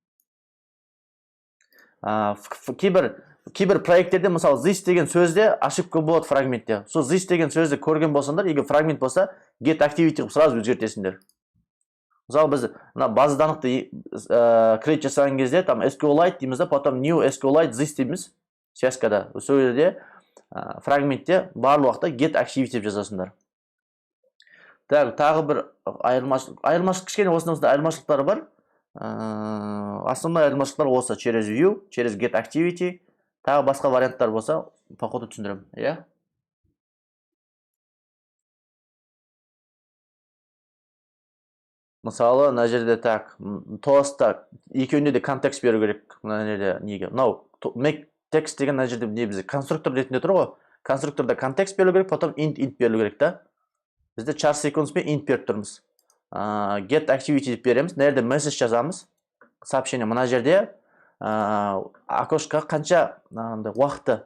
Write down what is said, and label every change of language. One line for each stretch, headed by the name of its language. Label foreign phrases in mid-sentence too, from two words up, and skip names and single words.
Kazakh: Кейбір проекттерде мысалы this деген сөзде ошибка болады фрагментте. Сол this деген сөзді көрген болсаңдар, егер фрагмент болса,
English: get activity
Kazakh: сразу өзгертесіңдер. Мысалы біз база данықты create жасаған кезде там SQLite дейміз да, потом
English: new SQLite this
Kazakh: дейміз связкада. Сол жерде фрагментте барлық уақытта
English: get activity
Kazakh: деп жазасыңдар. Тағы бір айырмашылық кішкене осында айырмашылықтары бар. Основной айырмашылықтар осы через view, через
English: get activity.
Kazakh: Тағы басқа варианттар болса, по ходу түсіндірем. Иә? Мысалы, мына жерде тоаста екеуінде де контекст беру керек. Мына жерде неге?
English: Make text
Kazakh: деген мына жерде не бізде конструктор ретінде тұр ғой. Конструкторда контекст беру керек, потом int беру керек та. Бізде
English: char sequence
Kazakh: пен int беріп тұрмыз.
English: Get activity
Kazakh: деп береміз. Мына жерде message жазамыз. Сообщение мына жерде окошқа қанша уақыты.